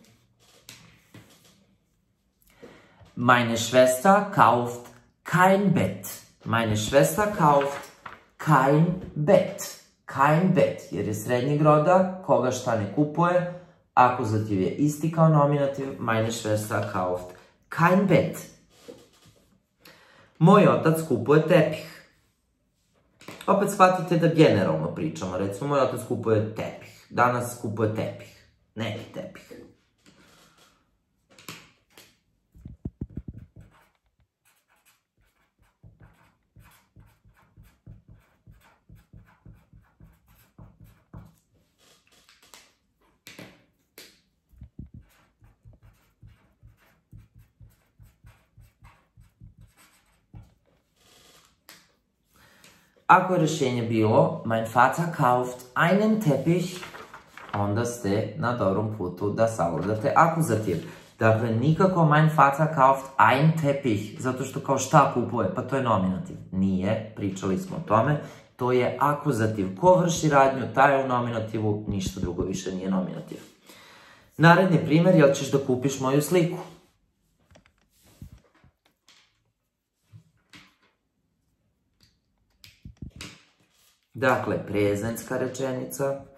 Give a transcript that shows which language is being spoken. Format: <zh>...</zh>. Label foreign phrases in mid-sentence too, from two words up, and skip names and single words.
<de>Meine Schwester kauft kein Bett. Meine Schwester kauft kein Bett. Kein Bett,</de> <sr>jer je srednjeg roda, koga šta ne kupuje, akuzativ je isti kao nominativ,</sr> <de>meine Schwester kauft kein Bett.</de> <sr>Moj otac kupuje tepih. Opet shvatite da generalno pričamo, recimo moj otac kupuje tepih. Danas kupuje tepih, neki tepih. Ako je rešenje bilo</sr> <de>mein Vater kauft einen Teppich,</de> <sr>onda ste na dobrom putu da savladate akuzativ. Dakle, nikako</sr> <de>mein Vater kauft ein Teppich,</de> <sr>zato što kao šta kupuje, pa to je nominativ. Nije, pričali smo o tome, to je akuzativ. Ko vrši radnju, taj je u nominativu, ništa drugo više nije nominativ. Naredni primer, jel ćeš da kupiš moju sliku? Dakle, prezenska rečenica.</sr>